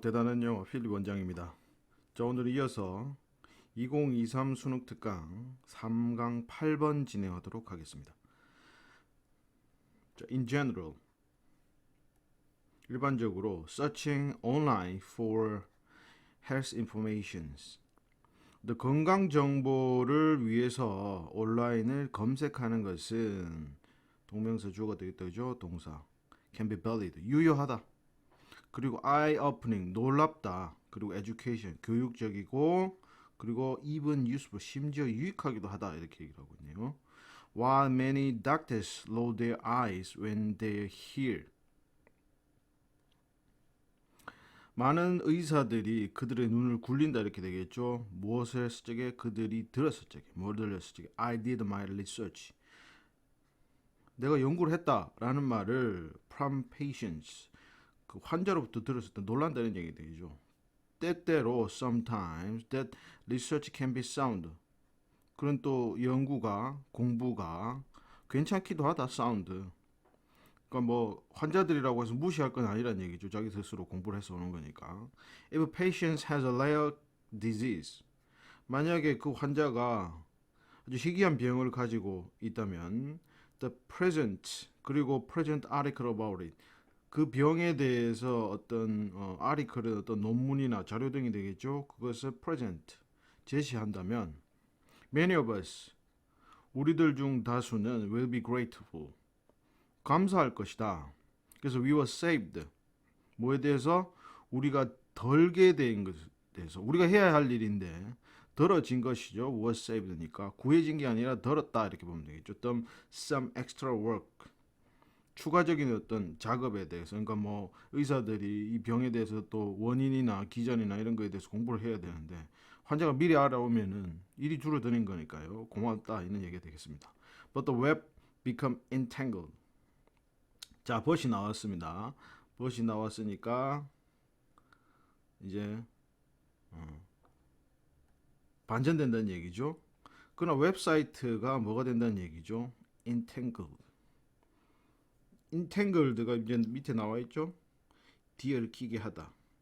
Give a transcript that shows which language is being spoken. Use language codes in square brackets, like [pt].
[ko] 대단한 영어 필립 원장입니다. 자, 오늘 이어서 2023 수능 특강 3강 8번 진행하도록 하겠습니다. [en] 자, in general, [ko] 일반적으로 [en] searching online for health informations. [ko] 건강 정보를 위해서 온라인을 검색하는 것은 동명사 주어가 되겠죠. 동사 [en] can be valid, [ko] 유효하다. 그리고 [en] eye-opening, [ko] 놀랍다. 그리고 education, 교육적이고, 그리고 [en] even useful, [ko] 심지어 유익하기도 하다. 이렇게 얘기를 하고 있네요. [en] While many doctors roll their eyes when they hear. [ko] 많은 의사들이 그들의 눈을 굴린다 이렇게 되겠죠. 무엇을 했을 적에 그들이 들었을 적에, 뭘 들었을 적에 [en] I did my research. [ko] 내가 연구를 했다라는 말을 [en] from patients, [ko] 그 환자로부터 들었을 때 놀란다는 얘기 되죠. 때때로 [en] sometimes that research can be sound. [ko] 그런 또 연구가 공부가 괜찮기도 하다 sound. 그러니까 뭐 환자들이라고 해서 무시할 건 아니란 얘기죠. 자기 스스로 공부를 해서 오는 거니까. [en] If patient has a rare disease. [ko] 만약에 그 환자가 아주 희귀한 병을 가지고 있다면 [en] the present [ko] 그리고 [en] present article about it. [ko] 그 병에 대해서 어떤 아리클의 어떤 논문이나 자료 등이 되겠죠. 그것을 present 제시한다면 [en] many of us [ko] 우리들 중 다수는 [en] will be grateful [ko] 감사할 것이다. 그래서 [en] we were saved [ko] 뭐에 대해서 우리가 덜게 된 것에 대해서 우리가 해야 할 일인데 덜어진 것이죠. was saved니까 구해진 게 아니라 덜었다 이렇게 보면 되겠죠. [en] some extra work [ko] 추가적인 어떤 작업에 대해서 그러니까 뭐 의사들이 이 병에 대해서 또 원인이나 기전이나 이런 거에 대해서 공부를 해야 되는데 환자가 미리 알아오면은 일이 줄어드는 거니까요. 고맙다 이런 얘기가 되겠습니다. [en] But the web become entangled. [ko] 자, 벗이 나왔습니다. 벗이 나왔으니까 이제 반전된다는 얘기죠. 그러나 웹사이트가 뭐가 된다는 얘기죠? entangled. entangled가 이제 밑에 나와 있죠. 뒤얽히게 하다.